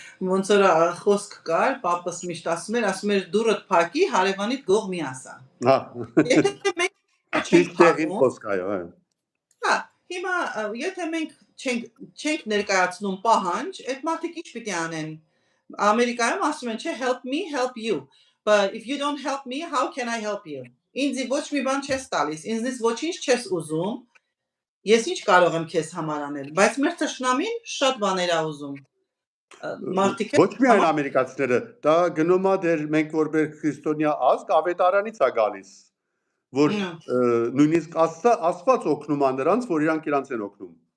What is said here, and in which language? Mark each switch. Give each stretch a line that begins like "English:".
Armenian: Ոնց որ խոսք կար, պապս միշտ ասում էր դուրդ փակի, հարևանիդ գող մի ասա։ Եթե մենք Ճիշտ տեղին խոսք այո։ Հա, հիմա եթե մենք չենք ներկայացնում պահանջ, այդ մարդիկ ինչ պիտի անեն։ Ամերիկայում ասում են, չէ,
English: help me, help you. But if you don't help me, how can I help you?
Armenian: Ինձ ոչ մի բան չես տալիս, ինձնից ոչինչ չես ուզում, ես ինչ կարող եմ քեզ համար անել, բայց մեր թշնամին շատ բաներ է ուզում։ Ոչ միայն ամերիկացիները, դա գնում է դեր մենք որպես քրիստոնյա ազգ ավետարանից է գալիս, որ նույնիսկ Աստված օգնում է նրանց, որ իրանք իրանց են օգնում։